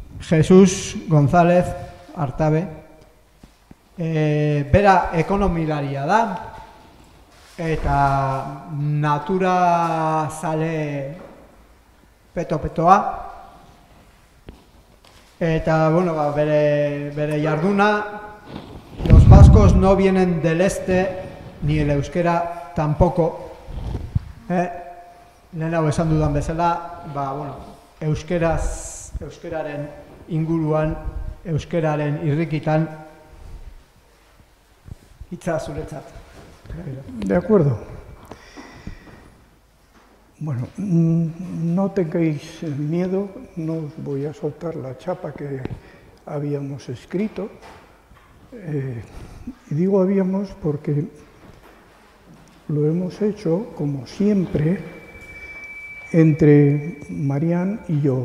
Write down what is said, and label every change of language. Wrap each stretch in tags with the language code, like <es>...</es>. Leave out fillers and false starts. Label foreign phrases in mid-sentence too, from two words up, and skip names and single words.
<eu>Jesus González Artabe, bera ekonomilaria da, eta natura zale peto-petoa, eta bueno, bere jarduna,</eu> <es>los vascos no vienen del este, ni el euskera tampoco.</es> <eu>Lehen hau esan dudan bezala, euskeraren inguruan, euskeraren irrikitan, hitza zuretzat.</eu> <es>De acuerdo. Bueno, no tengáis miedo, no os voy a soltar la chapa que habíamos escrito. Y digo habíamos porque lo hemos hecho, como siempre, entre Marian y yo.</es>